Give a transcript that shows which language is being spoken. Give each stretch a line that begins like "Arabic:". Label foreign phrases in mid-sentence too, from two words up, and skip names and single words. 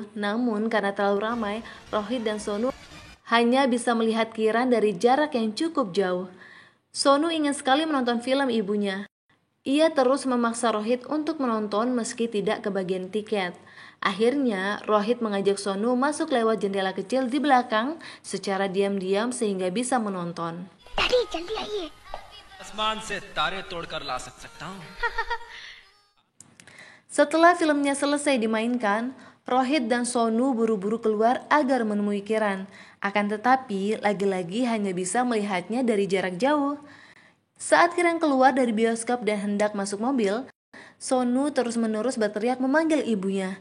Indonesian: Namun karena terlalu ramai, Rohit dan Sonu hanya bisa melihat Kiran dari jarak yang cukup jauh. Sonu ingin sekali menonton film ibunya. Ia terus memaksa Rohit untuk menonton meski tidak kebagian tiket. Akhirnya, Rohit mengajak Sonu masuk lewat jendela kecil di belakang secara diam-diam sehingga bisa menonton.
Hindi: Daddy, जल्दी आइए. आसमान से तारे तोड़कर ला सकता हूँ.
Indonesian: Setelah filmnya selesai dimainkan, Rohit dan Sonu buru-buru keluar agar menemui Kiran. Akan tetapi, lagi-lagi hanya bisa melihatnya dari jarak jauh. Saat Kiran keluar dari bioskop dan hendak masuk mobil, Sonu terus-menerus berteriak memanggil ibunya.